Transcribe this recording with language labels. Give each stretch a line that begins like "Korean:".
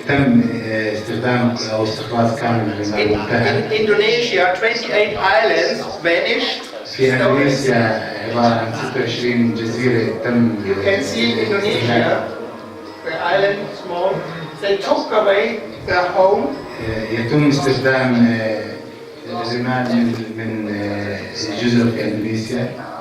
Arabic: تم استخدام أو استخلاص كامل من الرمال وانتهى.
English: In Indonesia, 28 islands vanished.
Arabic: في إندونيسيا عبارة عن 26 جزيرة تم.
English: You can see in Indonesia, the island is small. They took away their home.
Arabic: يتم استخدام الرمال من جزر في إندونيسيا.